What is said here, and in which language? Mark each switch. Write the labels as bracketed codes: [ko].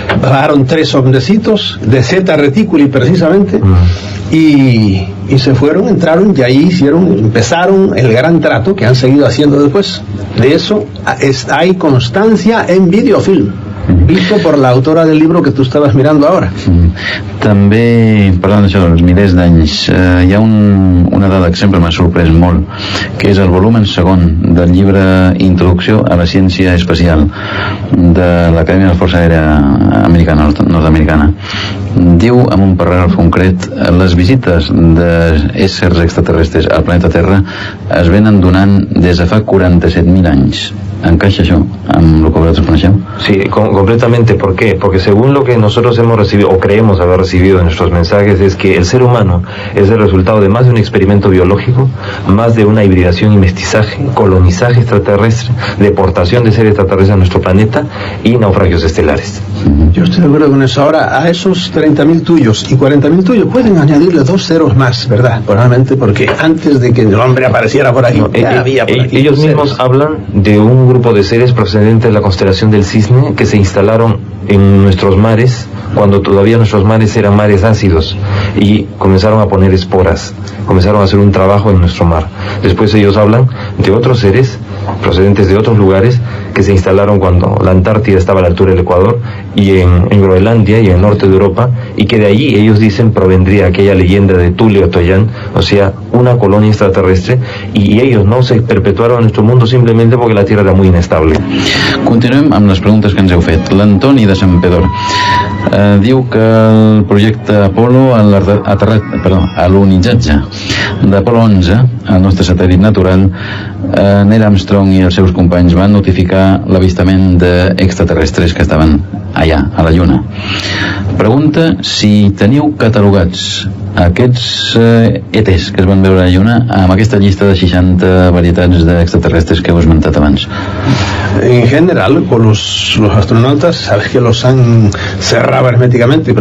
[es] bajaron 3 hombrecitos de Zeta Reticuli precisamente, y se fueron, entraron y ahí empezaron el gran trato que han seguido haciendo después. De eso hay constancia en videofilm, visto por la autora del libro que tú estabas mirando ahora. [ca] També, parlant d'això dels milers d'anys, hi ha una dada que sempre m'ha sorprès molt, que és el volum segon del llibre Introducció a la ciència espacial de l'Acadèmia de la Força Aèria Americana, nord-americana. Diu, amb un paràgraf concret, les visites d'éssers extraterrestres al planeta Terra es venen donant des de fa 47.000 anys. ¿Encaixa això amb lo que vosotros coneixeu? [es] Sí, completamente. ¿Por qué? Porque según lo que nosotros hemos recibido, o creemos haber recibido en nuestros mensajes, es que el ser humano es el resultado de más de un experimento biológico, más de una hibridación y mestizaje, colonizaje extraterrestre, deportación de seres extraterrestres a nuestro planeta y naufragios estelares. Yo estoy de acuerdo con eso. Ahora, a esos 30.000 tuyos y 40.000 tuyos pueden añadirle 2 ceros más, ¿verdad? Probablemente porque antes de que el hombre apareciera por aquí, ya había por aquí. Ellos mismos hablan de un grupo de seres procedentes de la constelación del Cisne que se instalaron en nuestros mares cuando todavía nuestros mares eran mares ácidos y comenzaron a poner esporas, comenzaron a hacer un trabajo en nuestro mar. Después ellos hablan de otros seres procedentes de otros lugares que se instalaron cuando la Antártida estaba a la altura del Ecuador y en Groenlandia y en el norte de Europa, y que de allí ellos dicen provendría aquella leyenda de Tulio Toyán, o sea, una colonia extraterrestre, y ellos no se perpetuaron en nuestro mundo simplemente porque la Tierra era muy inestable. [ca] Continuem amb les preguntes que ens heu fet. L'Antoni de Sant Pedor diu que el projecte Apolo, l'alunitzatge d'Apolo 11, el nostre satèl·lit natural, Neil Armstrong i els seus companys van notificar l'avistament d'extraterrestres que estaven allà, a la Lluna. Pregunta si teniu catalogats aquests ETs que es van veure a la Lluna amb aquesta llista de 60 varietats d'extraterrestres que heu esmentat abans. [es] En general, con los astronautas, sabes que los han cerrado herméticamente.